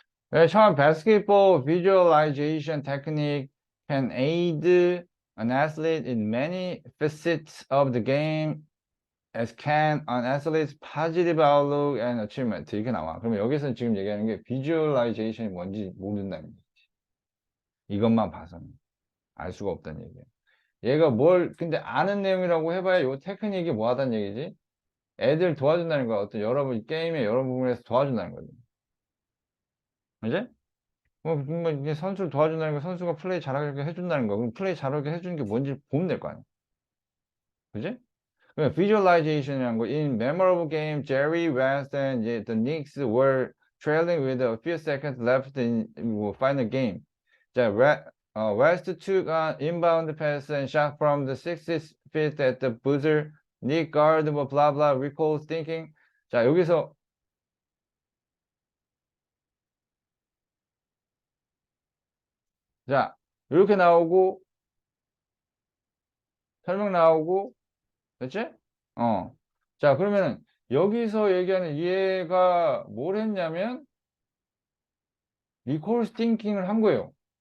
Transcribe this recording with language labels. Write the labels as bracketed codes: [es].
[ko] 네, 처음 [en] basketball visualization technique can aid an athlete in many facets of the game as can an athlete's positive outlook and achievement. [ko] 이렇게 나와. 그러면 여기서 지금 얘기하는 게 visualization이 뭔지 모른다는 거지. 이것만 봐서는 알 수가 없다는 얘기야. 얘가 근데 아는 내용이라고 해봐야 요 테크닉이 뭐 하다는 얘기지? 애들 도와준다는 거야. 어떤 게임의 여러 부분에서 도와준다는 거지. 그지? 뭐, 이게 선수를 도와준다는 거, 선수가 플레이 잘하게 해준다는 거. 그럼 플레이 잘하게 해주는 게 뭔지 보면 될 거 아니야. 그지? visualization이라는 거. [en] In memorable game, Jerry West and the Knicks were trailing with a few seconds left in final game. 자, West took an inbound pass and shot from the 60 feet at the buzzer. Nick guard, 뭐, blah, blah, recalls thinking. [ko] 자, 여기서, 자, 이렇게 나오고, 설명 나오고, 됐지? 어. 자, 그러면은, 여기서 얘기하는 얘가 뭘 했냐면, 리콜 스팅킹을 한 거예요.